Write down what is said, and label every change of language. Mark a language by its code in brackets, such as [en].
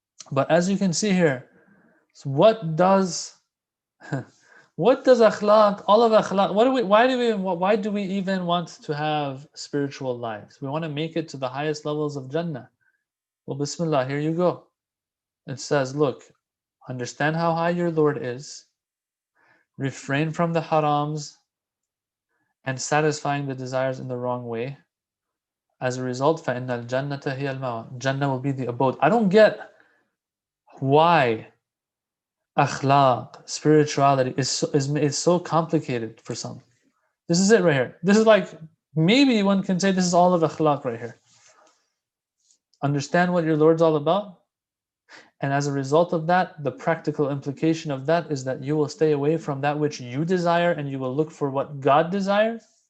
[en] But as you can see here, what does akhlaq, all of akhlaq, why do we even want to have spiritual lives? We want to make it to the highest levels of Jannah. Well, Bismillah, here you go. It says, look, understand how high your Lord is, refrain from the harams and satisfying the desires in the wrong way. As a result, [ar] فَإِنَّ الْجَنَّةَ هِيَ الْمَأْوَى. [en] Jannah will be the abode. I don't get why akhlaq, spirituality is so complicated for some. This is it right here. This is like, maybe one can say this is all of akhlaq right here. Understand what your Lord's all about. And as a result of that, the practical implication of that is that you will stay away from that which you desire and you will look for what God desires.